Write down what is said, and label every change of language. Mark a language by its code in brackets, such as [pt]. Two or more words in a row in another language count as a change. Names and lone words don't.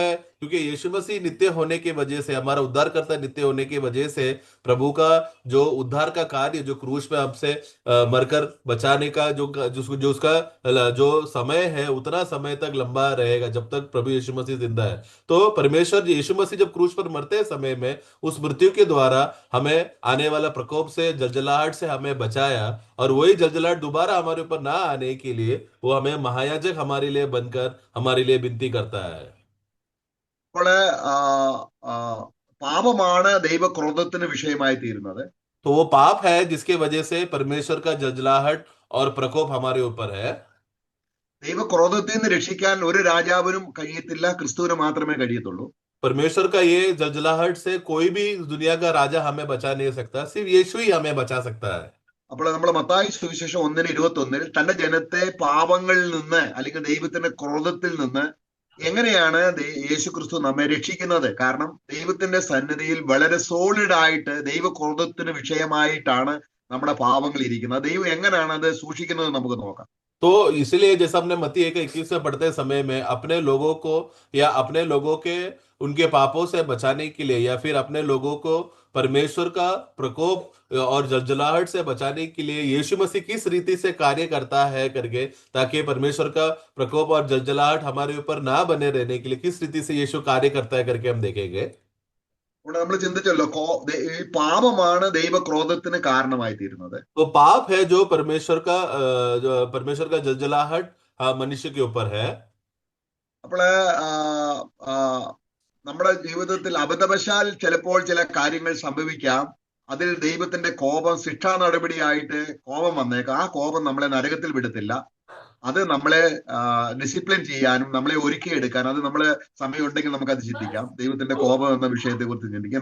[hi] क्योंकि यीशु मसीह नित्य होने की वजह से, हमारा उद्धारकर्ता नित्य होने की वजह से प्रभु का जो उद्धार का कार्य, जो क्रूस में हमसे मरकर बचाने का जो उसका जो समय है, उतना समय तक लंबा रहेगा जब तक प्रभु यीशु मसीह जिंदा है। तो परमेश्वर यीशु मसीह जब क्रूस पर मरते समय में उस मृत्यु के द्वारा हमें आने वाला प्रकोप से, जलजलाहट से हमें बचाया। और वही जलजलाहट दोबारा हमारे ऊपर ना आने के लिए वो हमें महायाजक हमारे लिए बनकर हमारे लिए विनती करता है। [ml] അപ്പോൾ പാപമാണ് ദൈവക്രോധത്തിന് വിഷയമായി തീരുന്നത്. [hi] तो वो पाप है जिसके वजह से परमेश्वर का जलजलाहट और प्रकोप हमारे ऊपर है। [ml] ദൈവക്രോധത്തിൽ നിന്ന് രക്ഷിക്കാൻ ഒരു രാജാവിനും കഴിയത്തില്ല, ക്രിസ്തുവിന് മാത്രമേ കഴിയത്തുള്ളൂ. [hi] परमेश्वर का ये जलजलाहट से कोई भी दुनिया का राजा हमें बचा नहीं सकता, सिर्फ यीशु ही हमें बचा सकता है। [ml] അപ്പോൾ നമ്മൾ മത്തായി സുവിശേഷം 1:21 തന്റെ ജനത്തെ പാപങ്ങളിൽ നിന്ന് അല്ലെങ്കിൽ ദൈവത്തിന്റെ ക്രോധത്തിൽ നിന്ന് എങ്ങനെയാണ് യേശു ക്രിസ്തു നമ്മെ രക്ഷിക്കുന്നത്? കാരണം ദൈവത്തിന്റെ സന്നിധിയിൽ വളരെ സോളിഡ് ആയിട്ട് ദൈവക്രോധത്തിന് വിഷയമായിട്ടാണ് നമ്മുടെ പാപങ്ങൾ ഇരിക്കുന്നത്. ദൈവം എങ്ങനെയാണ് അത് സൂക്ഷിക്കുന്നത് നമുക്ക് നോക്കാം. [hi] तो इसलिए जैसा हमने मत्ती 1:21 में पढ़ते समय में अपने लोगों को या अपने लोगों के उनके पापों से बचाने के लिए, या फिर अपने लोगों को परमेश्वर का प्रकोप और जलजलाहट से बचाने के लिए यीशु मसीह किस रीति से कार्य करता है करके, ताकि परमेश्वर का प्रकोप और जलजलाहट हमारे ऊपर ना बने रहने के लिए किस रीति से यीशु कार्य करता है करके हम देखेंगे। [ml] ഇവിടെ നമ്മൾ ചിന്തിച്ചല്ലോ, ഈ പാപമാണ് ദൈവക്രോധത്തിന് കാരണമായി തീരുന്നത്. [hi] तो पाप है जो परमेश्वर का जलजलाहट मनुष्य के ऊपर है। [ml] അപ്പോള് നമ്മുടെ ജീവിതത്തിൽ അബദ്ധവശാൽ ചിലപ്പോൾ ചില കാര്യങ്ങൾ സംഭവിക്കാം. അതിൽ ദൈവത്തിന്റെ കോപം ശിക്ഷാ നടപടിയായിട്ട് കോപം വന്നേക്കാം. ആ കോപം നമ്മളെ നരകത്തിൽ വിടത്തില്ല. അത് നമ്മളെ ഡിസിപ്ലിൻ ചെയ്യാനും നമ്മളെ ഒരുക്കിയെടുക്കാനും, അത് നമ്മള് സമയമുണ്ടെങ്കിൽ നമുക്കത് ചിന്തിക്കാം, ദൈവത്തിന്റെ കോപം എന്ന വിഷയത്തെ കുറിച്ച് ചിന്തിക്കാം.